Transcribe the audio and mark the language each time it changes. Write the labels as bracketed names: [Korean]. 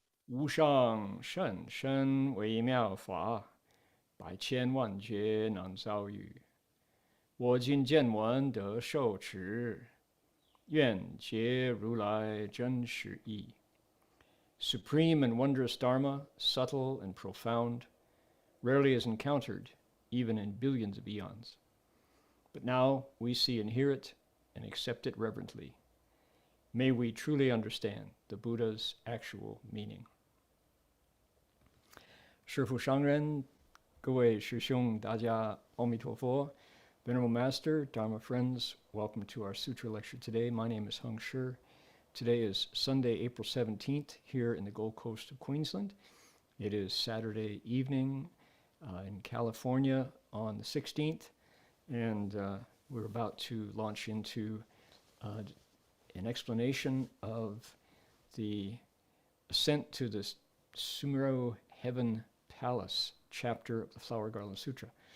[Chinese] 无上甚深微妙法，百千万劫难遭遇。我今见闻得受持，愿解如来真实义。 [English] Supreme and wondrous Dharma, subtle and profound, rarely is encountered, even in billions of eons. But now we see and hear it and accept it reverently. May we truly understand the Buddha's actual meaning. [Chinese] 师父上人，各位师兄，大家阿弥陀佛。 [English] Venerable Master, Dharma friends, welcome to our Sutra lecture today. My name is Heng. Today is Sunday, April 17th, here in the Gold Coast of Queensland. It is Saturday evening in California on the 16th, and we're about to launch into an explanation of the ascent to the Sumero Heaven Palace chapter of the Flower Garland Sutra.